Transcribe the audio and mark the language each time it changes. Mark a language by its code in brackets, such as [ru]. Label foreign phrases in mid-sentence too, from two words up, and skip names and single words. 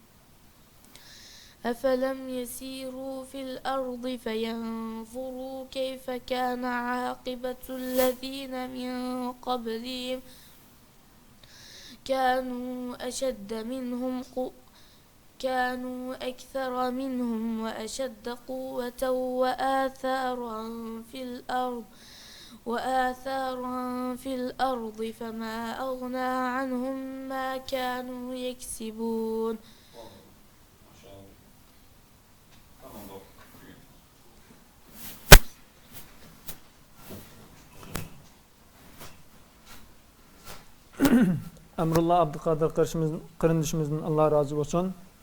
[ar] أفلم يسيروا في الأرض فينظروا كيف كان عاقبة الذين من قبلهم كانوا أكثر منهم وأشد قوة وآثارا في الأرض فما أغنى عنهم ما كانوا يكسبون. [tr] Maşallah. Tamam doğru. Emrullah Abdülkadir kırındışımızın Allah razı olsun.